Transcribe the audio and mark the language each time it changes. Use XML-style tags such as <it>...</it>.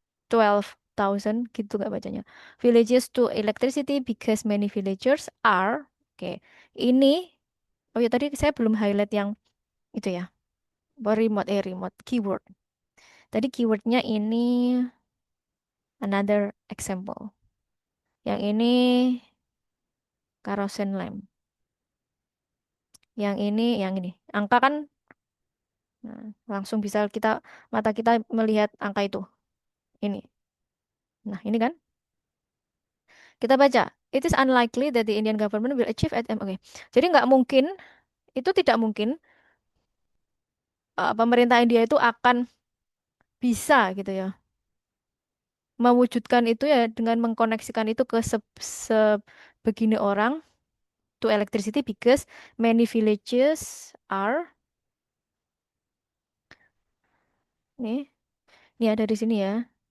<en>212,000</en> <id>gitu nggak bacanya.</id> <en>Villages to electricity because many villagers are.</en> <id>Oke, ini. Oh ya tadi saya belum highlight yang itu ya. Remote keyword. Tadi keywordnya ini</id> <en>another example.</en> <id>Yang ini kerosene lamp. Yang ini. Angka kan langsung bisa mata kita melihat angka itu. Ini. Nah, ini kan kita baca.</id> <en>It is unlikely that the Indian government will achieve at Oke.</en> <id>Jadi nggak mungkin, itu tidak mungkin pemerintah India itu akan bisa gitu ya mewujudkan itu ya dengan mengkoneksikan itu ke sebegini orang</id> <en>to electricity because many villages are</en> <id>nih, ini ada di sini ya.</id>